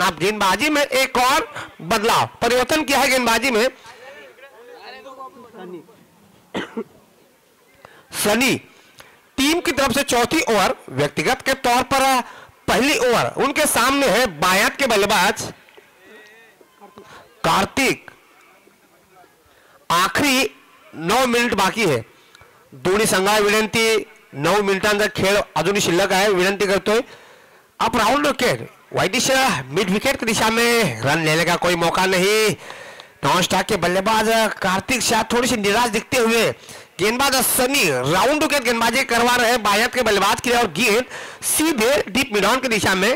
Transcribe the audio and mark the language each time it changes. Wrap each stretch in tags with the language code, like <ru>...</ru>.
<hi>अब गेंदबाजी में एक और बदलाव, परिवर्तन किया है गेंदबाजी में। सनी टीम की तरफ से चौथी ओवर, व्यक्तिगत के तौर पर पहली ओवर उनके सामने है बायात के बल्लेबाज</hi> <mr>कार्तिक आखरी 9 मिनिट बाकी आहे. दोन्ही संघाला विनंती, 9 मिनिटांचा खेळ अजूनही शिल्लक आहे. विनंती करतोय</mr> <hi>आप round wicket widish mid wicket की दिशा में रन लेने का कोई मौका नहीं. नॉन स्टॉक के बल्लेबाज कार्तिक शाह थोड़ी सी निराश दिखते हुए गेंदबाज सनी राउंड विकेट गेंदबाजी करवा रहे हैं बायत के बल्लेबाज के लिए और गेंद सीधे डीप मिड ऑन की दिशा में.</hi>